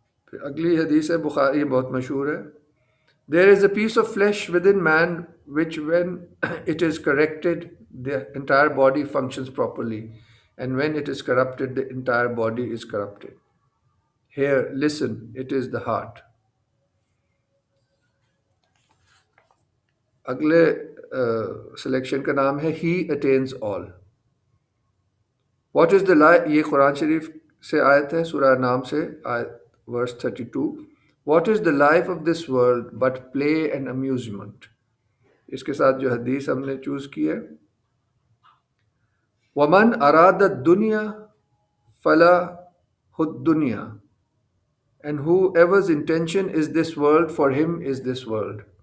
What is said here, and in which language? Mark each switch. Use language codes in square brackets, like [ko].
[ur] پھر اگلی حدیث ہے بخاری، بہت مشہور ہے. [en] There is a piece of flesh within man which when it is corrected, the entire body functions properly, and when it is corrupted, the entire body is corrupted. Here, listen, it is the heart. [ur] اگلے selection کا نام ہے [en] He attains all. What is the life؟ [ur] یہ قرآن شریف سے آیت ہے، سورہ نام سے آیت verse 32. [en] What is the life of this world but play and amusement؟ [ur] اس کے ساتھ جو حدیث ہم نے چوز کی ہے [ar] وَمَنْ أَرَادَ الدُّنْيَا فَلَهُ الدُّنْيَا, [en] and whoever's intention is this world, for him is this world.